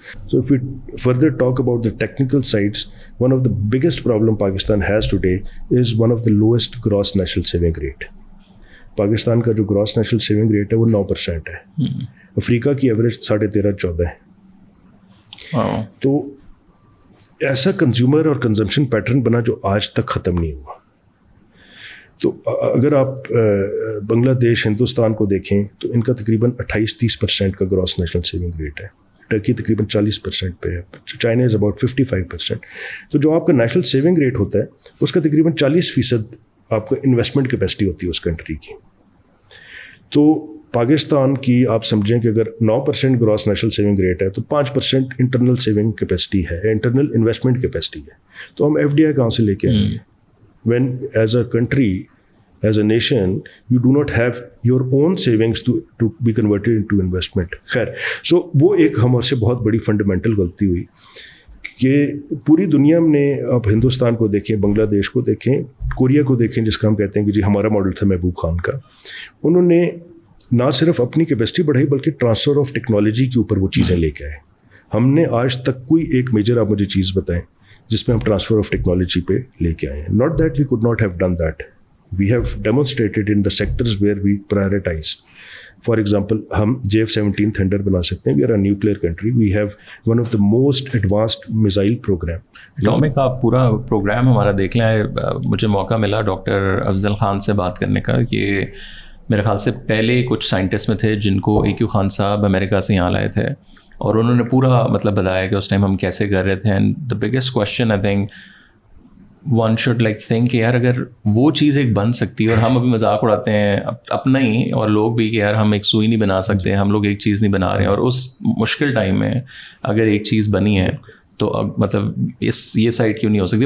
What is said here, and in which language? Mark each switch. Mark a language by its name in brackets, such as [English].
[English] So if we further talk about the technical sides, one of the biggest problem Pakistan has today is one of the lowest gross national saving rate. [Urdu] Pakistan کا جو gross national saving rate ہے وہ 9% ہے, افریقہ کی average 13.5-14 ہے. تو ایسا consumer اور کنزمپشن پیٹرن بنا جو آج تک ختم نہیں ہوا. تو اگر آپ بنگلہ دیش, ہندوستان کو دیکھیں تو ان کا تقریباً 28-30% کا گراس نیشنل سیونگ ریٹ ہے, ٹرکی تقریباً 40% پہ ہے, چائنا از اباؤٹ 55%. تو جو آپ کا نیشنل سیونگ ریٹ ہوتا ہے اس کا تقریباً 40% آپ کا انویسٹمنٹ کیپیسٹی ہوتی ہے اس کنٹری کی. تو پاکستان کی آپ سمجھیں کہ اگر 9% گراس نیشنل سیونگ ریٹ ہے تو 5% انٹرنل سیونگ کیپیسٹی ہے, انٹرنل انویسٹمنٹ کیپیسٹی ہے. تو ہم FDI کہاں سے لے کے آئیں گے [English] when as a country, as a nation, you do not have your own savings to be converted into investment. [Urdu] خیر, so وہ ایک ہمارے سے بہت بڑی فنڈامنٹل غلطی ہوئی کہ پوری دنیا میں آپ ہندوستان کو دیکھیں, بنگلہ دیش کو دیکھیں, کوریا کو دیکھیں جس کا ہم کہتے ہیں کہ جی ہمارا ماڈل تھا محبوب خان کا, انہوں نے نہ صرف اپنی کیپیسٹی بڑھائی بلکہ ٹرانسفر آف ٹیکنالوجی کے اوپر وہ چیزیں لے کے آئے. ہم نے آج تک کوئی ایک میجر آپ مجھے چیز بتائیں جس میں ہم ٹرانسفر آف ٹیکنالوجی پہ لے کے آئے ہیں. [English] Not that we could not have done that, we have demonstrated in the sectors where we prioritize. For example [Urdu] ہم JF-17 تھنڈر بنا سکتے ہیں. [English] We are a nuclear country, we have one of the most advanced missile program. [Urdu] Atomic کا پورا programme ہمارا دیکھ لیں. مجھے موقع ملا ڈاکٹر افضل خان سے بات کرنے کا, کہ میرے خیال سے پہلے کچھ سائنٹسٹ میں تھے جن کو AQ خان صاحب امریکہ سے یہاں لائے تھے, اور انہوں نے پورا مطلب بتایا کہ اس ٹائم ہم کیسے کر رہے تھے. [English] and the biggest question I think one should like think [Urdu] کہ یار اگر وہ چیز ایک بن سکتی ہے, اور ہم ابھی مذاق اڑاتے ہیں اپنا ہی اور لوگ بھی کہ یار ہم ایک سوئی نہیں بنا سکتے, ہم لوگ ایک چیز نہیں بنا رہے ہیں, اور اس مشکل ٹائم میں اگر ایک چیز بنی ہے تو اب مطلب یہ سائڈ کیوں نہیں ہو سکتی.